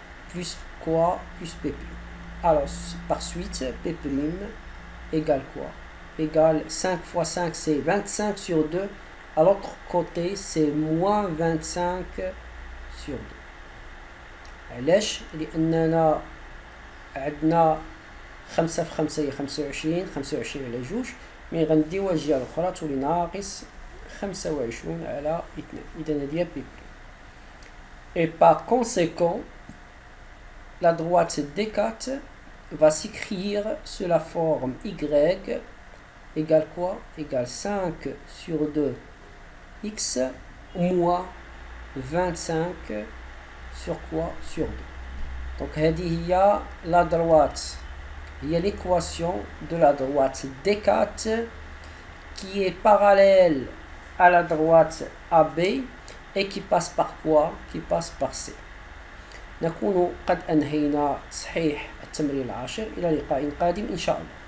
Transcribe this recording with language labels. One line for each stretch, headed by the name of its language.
French: Plus quoi? Plus P'. Alors, par suite, P' égale quoi? Égale 5 fois 5, c'est 25 sur 2. À l'autre côté, c'est moins 25 sur 2.
Arabic: علاش؟ لأننا عندنا 5 في 5 هي 25 على 2 مي غنديوها الجهة الأخرى تولي ناقص 25 على 2. إذا هذه بي.
French: Et par conséquent, la droite D4 va s'écrire sous la forme Y égale quoi? Égale 5 sur 2 x moins 25 sur quoi? Sur 2. Donc
Arabic: هذه هي
French: la droite, il y a l'équation de la droite D4 qui est parallèle à la droite AB et qui passe par quoi? Qui passe par C.
Arabic: نكون قد أنهينا تصحيح التمرين العاشر. إلى لقاء قادم إن شاء الله.